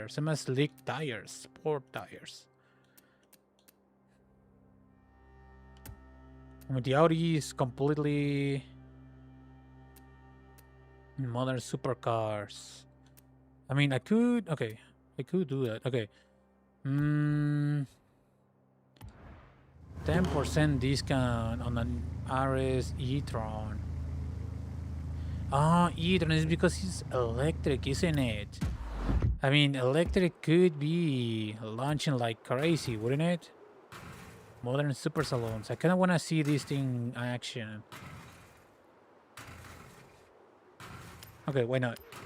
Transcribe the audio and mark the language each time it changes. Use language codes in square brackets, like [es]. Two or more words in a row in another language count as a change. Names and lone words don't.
[en] Some slick tires, sport tires. I mean, the Audi is completely modern supercars. I mean, I could do that. Okay. 10% discount on an RS e-tron. Ah, e-tron is because it's electric, isn't it? I mean, electric could be launching like crazy, wouldn't it? Modern super saloons. I kind of want to see this thing in action. Okay, why not?